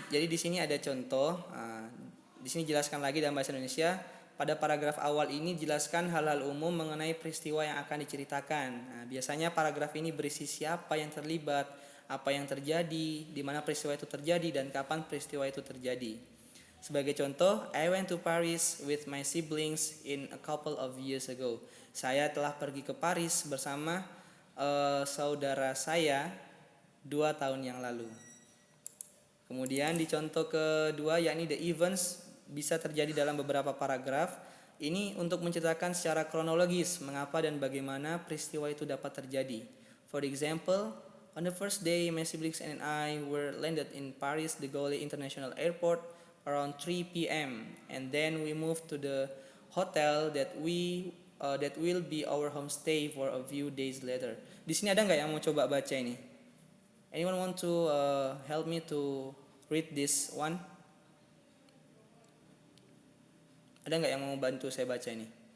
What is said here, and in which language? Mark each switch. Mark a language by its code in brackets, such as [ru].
[id] jadi di sini ada contoh. Di sini jelaskan lagi dalam bahasa Indonesia. Pada paragraf awal ini jelaskan hal-hal umum mengenai peristiwa yang akan diceritakan. Nah, biasanya paragraf ini berisi siapa yang terlibat, apa yang terjadi, di mana peristiwa itu terjadi, dan kapan peristiwa itu terjadi. Sebagai contoh, [en] I went to Paris with my siblings in a couple of years ago. [id] Saya telah pergi ke Paris bersama saudara saya 2 tahun yang lalu. Kemudian di contoh kedua yakni the events bisa terjadi dalam beberapa paragraf. Ini untuk menceritakan secara kronologis mengapa dan bagaimana peristiwa itu dapat terjadi. [en] For example, on the first day my siblings and I were landed in Paris de Gaulle International Airport around 3 p.m. and then we moved to the hotel that will be our homestay for a few days later. [id] Di sini ada nggak yang mau coba baca ini? [en] Anyone want to help me to read this one? [id] Ada nggak yang mau bantu saya baca ini?